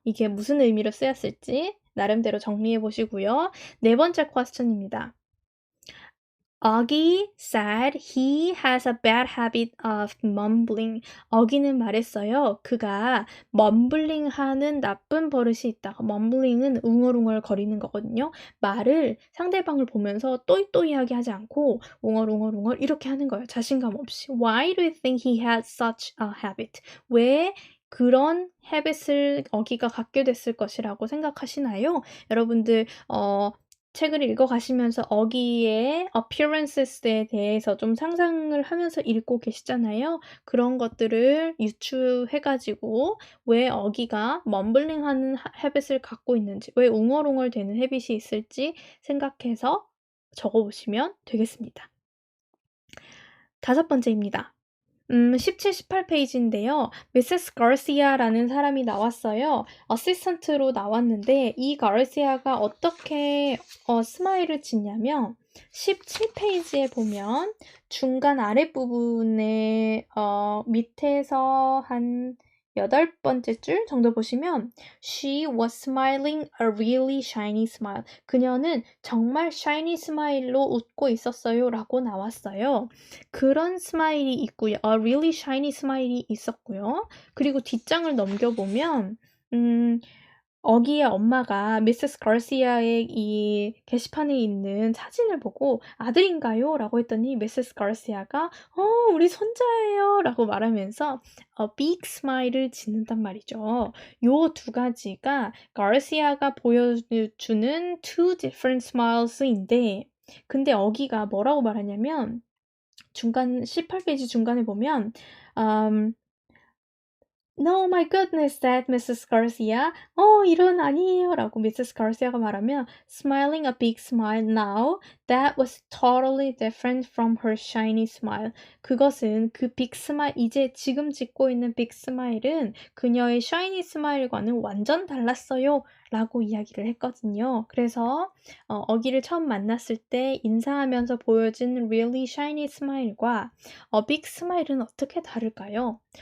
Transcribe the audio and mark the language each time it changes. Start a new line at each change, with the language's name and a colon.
Korean: 이게 무슨 의미로 쓰였을지 나름대로 정리해 보시고요. 네 번째 question입니다.
English: Augie said he has a bad habit of mumbling.
Korean: 어기는 말했어요. 그가 mumbling 하는 나쁜 버릇이 있다. mumbling은 웅얼웅얼 거리는 거거든요. 말을 상대방을 보면서 또이또이하게 하지 않고 웅얼웅얼 이렇게 하는 거예요. 자신감 없이.
English: Why do you think he has such a habit?
Korean: 왜 그런 habit을 어기가 갖게 됐을 것이라고 생각하시나요? 여러분들 책을 읽어가시면서 어기의 appearances에 대해서 좀 상상을 하면서 읽고 계시잖아요. 그런 것들을 유추해가지고 왜 어기가 멈블링하는 habit을 갖고 있는지, 왜 웅얼웅얼 되는 habit이 있을지 생각해서 적어보시면 되겠습니다. 다섯 번째입니다. 17, 18페이지인데요. 미세스 가르시아라는 사람이 나왔어요. 어시스턴트로 나왔는데 이 가르시아가 어떻게 스마일을 짓냐면 17페이지에 보면 중간 아랫부분에 밑에서 한 8번째 줄 정도 보시면
English: She was smiling a really shiny smile.
Korean: 그녀는 정말 shiny smile로 웃고 있었어요 라고 나왔어요. 그런 스마일이 있고요.
English: A really shiny smile이
Korean: 있었고요. 그리고 뒷장을 넘겨보면 어기의 엄마가 미세스 가르시아의 이 게시판에 있는 사진을 보고 아들인가요? 라고 했더니 미세스 가르시아가 우리 손자예요 라고 말하면서 big smile을 짓는단 말이죠. 요 두 가지가 가르시아가 보여주는 two different smiles인데 근데 어기가 뭐라고 말하냐면 중간 18페이지 중간에 보면
English: No, my goodness, said Mrs. Garcia.
Korean: 이런 아니에요. 라고
English: Mrs. Garcia가 말하면 smiling a big smile now, that was totally different from her shiny smile.
Korean: 그것은 그 빅 스마일, 이제 지금 짓고 있는 빅 스마일은 그녀의 shiny 스마일과는 완전 달랐어요. 라고 이야기를 했거든요. 그래서 어기를 처음 만났을 때 인사하면서 보여진 really shiny smile과 빅 스마일은 어떻게 다를까요?